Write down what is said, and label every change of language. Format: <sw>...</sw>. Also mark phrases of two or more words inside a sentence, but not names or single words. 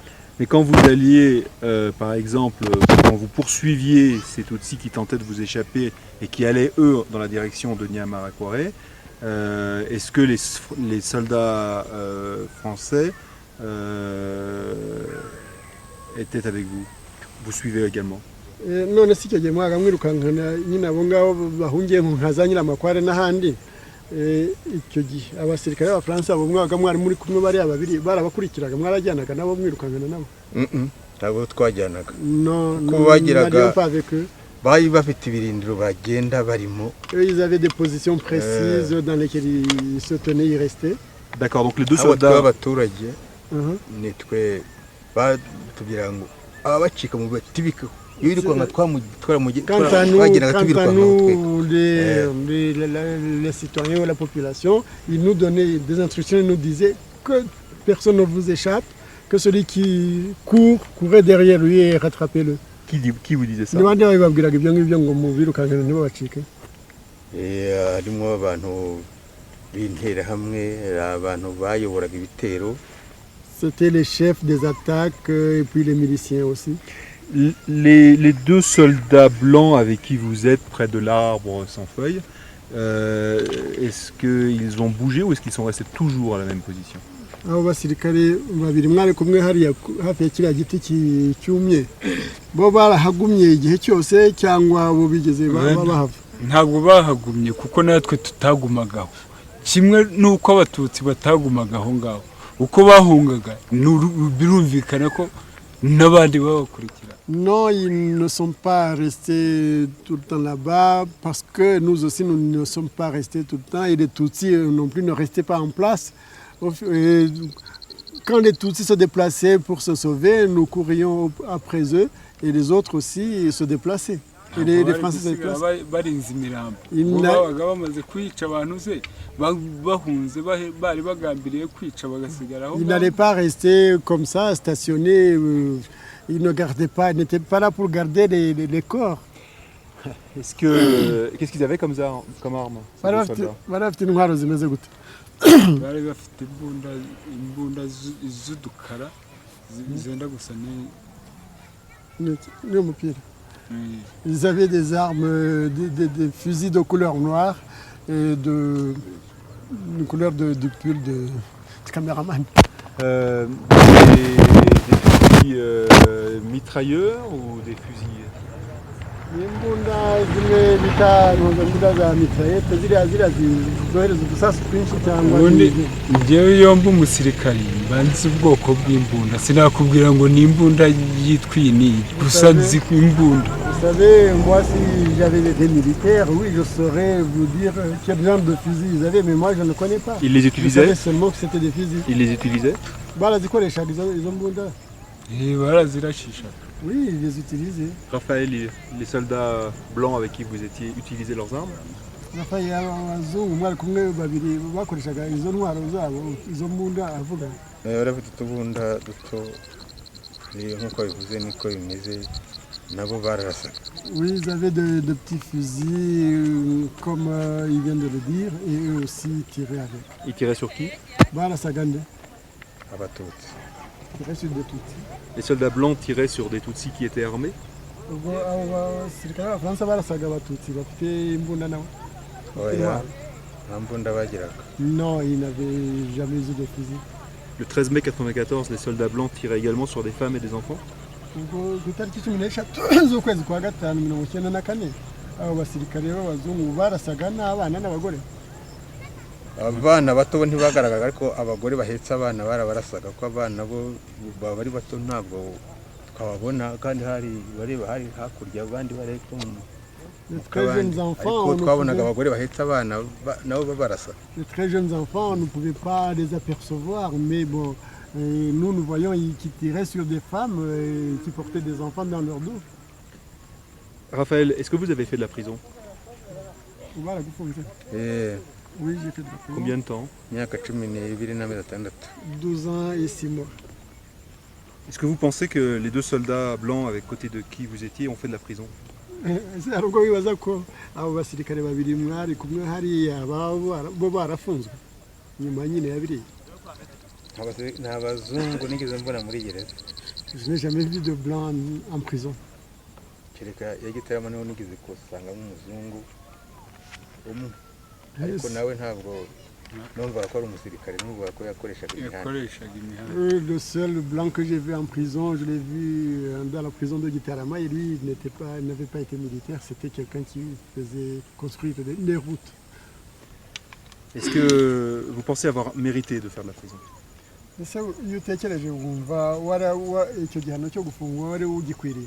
<fr>Mais quand vous alliez, par exemple, quand vous poursuiviez ces Tutsis qui tentaient de vous échapper et qui allaient, eux, dans la direction de Nyiramakware, est-ce que les soldats français étaient avec vous? Vous suivez également?</fr> <rw>None si icyo gihe mwaramwirukankana nyine abo ngabo bahungiye nka za Nyiramakware n'ahandi, icyo gihe abasirikare b'Abafaransa abo mwabaga mwari muri kumwe bariya babiri barabakurikiraga, mwarajyanaga nabo mwirukankana nabo? ntabwo twajyanaga kuko bagiraga bari bafite ibirindiro bagenda barimo.</rw> <fr>Ils avaient des positions précises dans lesquelles ils se tenaient, ils restaient. D'accord, donc les deux soldats...</fr> <rw>abaturage nitwe batubwira ngo ababacika mu batibikaho.</rw> <fr>Quant à nous, les citoyens ou la population, ils nous donnaient des instructions, ils nous disaient que personne ne vous échappe, que celui qui courait derrière lui et rattrapez-le. Qui vous disait ça?</fr> <rw>harimo abantu b'interahamwe, abantu bayoboraga ibitero.</rw> <fr>C'était les chefs des attaques et puis les miliciens aussi. Les deux soldats blancs avec qui vous êtes près de l'arbre sans feuilles, est-ce qu'ils ont bougé ou est-ce qu'ils sont restés toujours à la même position?</fr> <rw>Abo basirikare babiri mwari kumwe hariya hafi ya kiriya giti cyumye, bo barahagumye igihe cyose cyangwa bo bigeze bahava? ntabwo bahagumye kuko natwe tutagumagaho, kimwe nuko abatutsi batagumagaho ngaho, uko bahungaga birumvikana ko n'abandi babakurikira.</rw> <fr>Non, ils ne sont pas restés tout le temps là-bas parce que nous aussi nous ne sommes pas restés tout le temps et les Tutsis non plus ne restaient pas en place. Et quand les Tutsis se déplaçaient pour se sauver, nous courions après eux et les autres aussi se déplaçaient. Et les Français se déplaçaient. Ils n'allaient pas rester comme ça, stationnés. Ils ne gardaient pas, ils n'étaient pas là pour garder les corps. Qu'est-ce qu'ils avaient comme arme?</fr> <rw>bari bafite imbunda z'udukara zenda gusa n'umupira.</rw> <fr>Ils avaient des armes, des fusils de couleur noire et de couleur du pull du caméraman. Des fusils mitrailleurs ou des fusils?</fr> <rw>Imbunda zimwe bita imbunda za mitraillette ziriya zohereza udusasu twinshi cyangwa ubundi njyewe yombi umusirikari mbanzi ubwoko bw'imbunda, sinakubwira ngo ni imbunda yitwa iyi gusa nzi imbunda.</rw> <fr>Vous savez, moi si j'avais été militaire, oui je saurais vous dire quel genre de fusil ils avaient, mais moi je ne connais pas. Ils les utilisaient? Je savais seulement que c'était des fusils. Ils les utilisaient?</fr> <rw>Barazikoreshaga izo mbunda. Barazirashishaga.</rw> <fr>Oui, ils les utilisaient. Raphaël, les soldats blancs avec qui vous étiez utilisaient leurs armes?</fr> <rw>Raphaël, abazungu mwari kumwe babiri bakoreshaga izo ntwaro zabo, izo mbunda avuga. Barafite utubunda duto nk'uko bivuze niko bimeze, nabo bararasaga.</rw> <fr>Oui, ils avaient de petits fusils comme il vient de le dire et eux aussi tiraient avec. Ils tiraient sur qui?</fr> <rw>Barasagande. Abatutsi.</rw> <fr>tiraient sur des Tutsis. Les soldats blancs tiraient sur des Tutsis qui étaient armés.</fr> <rw>ubwo abo basirikare b'abafaransa barasaga abatutsi bafite imbunda nabo. oya nta mbunda bagiraga.</rw> <fr>Non, ils n'avaient jamais eu de fusil. Le 13 mai 94, les soldats blancs tiraient également sur des femmes et des enfants.</fr> <rw>ubwo ku itariki 16 z'ukwezi kwa gatanu 1994 abo basirikare b'abazungu barasaga n'abana n'abagore. abana bato bo ntibagaragaraga ariko abagore bahetse abana barabarasaga ko abana bo bari bato ntabwo twababona kandi hari bareba hari hakurya abandi bari ko</rw> <fr>Les très jeunes enfants,</fr> <rw>ariko twabonaga abagore bahetse abana nabo babarasa.</rw> <fr>les très jeunes enfants, on ne pouvait pas les apercevoir, mais bon, nous voyons qui tiraient sur des femmes qui portaient des enfants dans leur dos. Raphaël, est-ce que vous avez fait de la prison? Voilà, vous faites ça. Oui, j'ai fait de la prison. Combien de temps?</fr> <rw>imyaka 12 n'amezi 6.</rw> <fr>12 ans et 6 mois. Est-ce que vous pensez que les deux soldats blancs avec côté de qui vous étiez ont fait de la prison?</fr> <rw>hari ubwo bibaza ko abo basirikare babiri mwari kumwe hariya bo barafunzwe nyuma nyine ya biriya. nta bazungu nigeze mbona muri gereza.</rw> <fr>Je n'ai jamais vu de blanc en prison.</fr> <rw>kereka yagitaramo niho nigeze kusangamo umuzungu umwe ariko nawe ntabwo numvaga ko ari umusirikare numvaga ko yakoreshaga imihanda.</rw> <fr>Le seul blanc que j'ai vu en prison, je l'ai vu dans la prison de Gitarama, et lui, il n'avait pas été militaire, c'était quelqu'un qui faisait construire des routes. Est-ce que vous pensez avoir mérité de faire de la prison?</fr> <rw>Ese iyo utekereje wumva icyo gihano cyo gufungwa wari ugikwiriye?</rw>